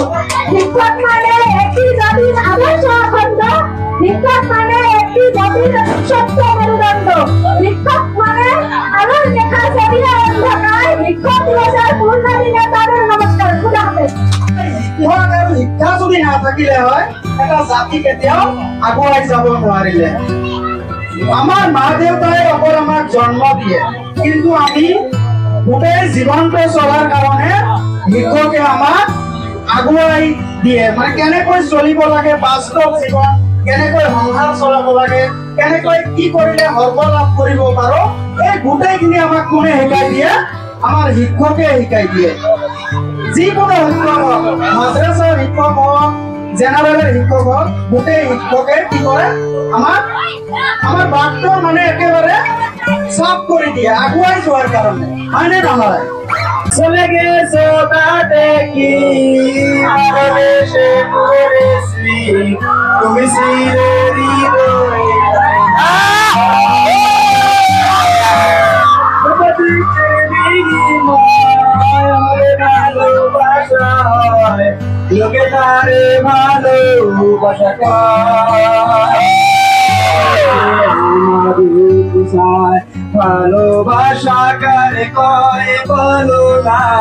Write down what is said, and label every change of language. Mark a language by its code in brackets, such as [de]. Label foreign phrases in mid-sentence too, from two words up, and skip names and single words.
[bn] শিক্ষক মানে একটি জাতির আদর্শ অখণ্ড। শিক্ষক মানে একটি জাতির সত্য মেরুদণ্ড। শিক্ষক মানে আলোর দেখা ছড়িয়ে অন্ধকার। শিক্ষক দিবসের পূর্ণদিনে তাদের নমস্কার। [ur] খুদা হাফেজ। [as] শিক্ষা যদি নাথাকিলে হয় এটা জাতি কেতিয়াও আগুৱাই যাব নোৱাৰিলে। আমাৰ মা দেউতাই অকল আমাক জন্ম দিয়ে, কিন্তু আমি গোটেই জীৱনটো চলাৰ কাৰণে শিক্ষকে আমাক আগুৱাই দিয়ে। মানে কেনেকৈ চলিব লাগে বাস্তৱ জীৱন, কেনেকৈ সংসাৰ চলাব লাগে, কেনেকৈ কি কৰিলে সৰ্ব লাভ কৰিব পাৰো, এই গোটেইখিনি আমাক কোনে শিকাই দিয়ে? আমাৰ শিক্ষকে শিকাই দিয়ে। যিকোনো শিক্ষক হওক, মাদ্ৰাছাৰ শিক্ষক হওক, জেনাৰেলৰ শিক্ষক হওক, গোটেই শিক্ষকে কি কৰে আমাৰ বাটটো মানে একেবাৰে সাফ কৰি দিয়ে আগুৱাই যোৱাৰ কাৰণে, হয়নে নহয়? [bn] চলে গেছো তাতে কি ভালোবেসে করেছি তুমি ছিলে হৃদয়ে। লোকে তারে ভালোবাসা ভালোবাসা কারে কয় বলো না।